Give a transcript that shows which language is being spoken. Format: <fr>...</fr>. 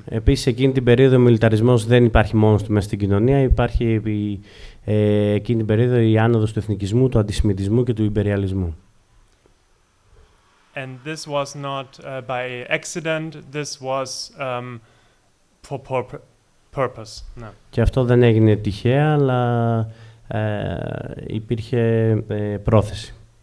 <el>Επίσης, εκείνη την περίοδο ο μιλιταρισμός δεν υπάρχει μόνος του μέσα στην κοινωνία. Υπάρχει εκείνη την περίοδο η άνοδος του εθνικισμού, του αντισημιτισμού και του ιμπεριαλισμού.</el> <en>And this was not by accident, this was for purpose. No.</en> <el>Και αυτό δεν έγινε τυχαία, αλλά υπήρχε πρόθεση.</el>